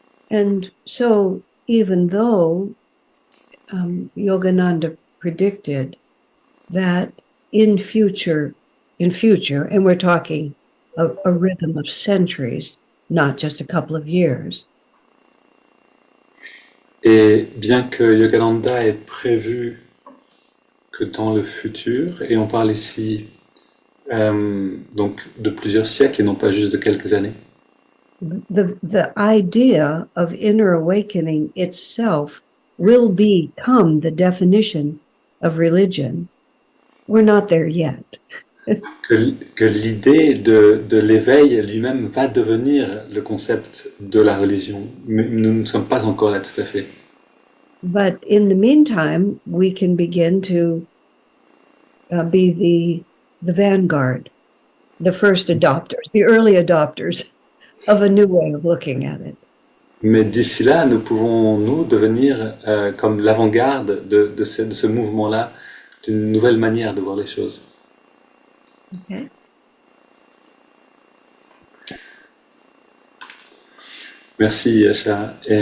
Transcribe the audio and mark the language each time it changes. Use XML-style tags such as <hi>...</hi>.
<en>And so, even though Yogananda predicted that in future, and we're talking a rhythm of centuries, not just a couple of years,</en> <fr>Et bien que Yogananda ait prévu que dans le futur, et on parle ici donc de plusieurs siècles et non pas juste de quelques années,</fr> <en>the idea of inner awakening itself will become the definition of religion. We're not there yet.</en> <fr>que l'idée de l'éveil lui-même va devenir le concept de la religion. Mais nous ne sommes pas encore là tout à fait.</fr> <en>But in the meantime, we can begin to be the vanguard, the first adopters, the early adopters of a new way of looking at it.</en> <fr>Mais d'ici là, nous pouvons, nous, devenir comme l'avant-garde de ce mouvement-là, d'une nouvelle manière de voir les choses.</fr> <en>Okay.</en> <fr>Merci, Yasha.</fr>